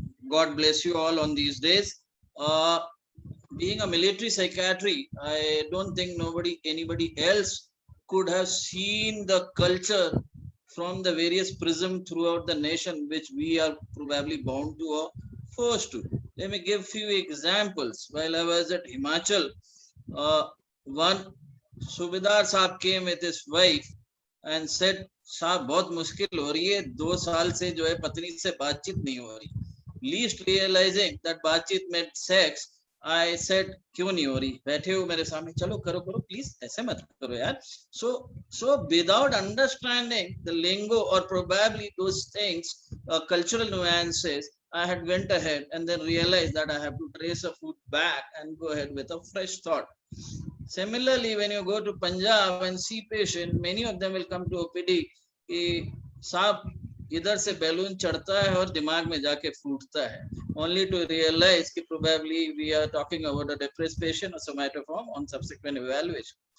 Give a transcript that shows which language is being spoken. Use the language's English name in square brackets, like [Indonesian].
[English] God bless you all on these days. Being a military psychiatry, I don't think anybody else could have seen the culture from the various prisms throughout the nation, which we are probably bound to or forced to. Let me give few examples. While I was at Himachal, one Subedar Saab came with his wife and said, [Hindi] साहब बहुत मुश्किल हो रही है, 2 साल से जो है पत्नी से बातचीत नहीं हो रही. [English] Least realizing that [Hindi] बातचीत [English] meant sex, I said [Hindi] क्यों नहीं हो रही, बैठे हो मेरे सामने, चलो करो करो प्लीज, ऐसे मत करो यार. [English] So without understanding the lingo or probably those things, cultural nuances, I had went ahead and then realized that I have to trace a foot back and go ahead with a fresh thought. Similarly, when you go to Punjab and see patient, many of them will come to OPD [Hindi] कि साहब इधर से balloon चढ़ता है और दिमाग में जाके फूटता है, [English] only to realize कि probably we are talking about a depressed patient or somatoform on subsequent evaluation.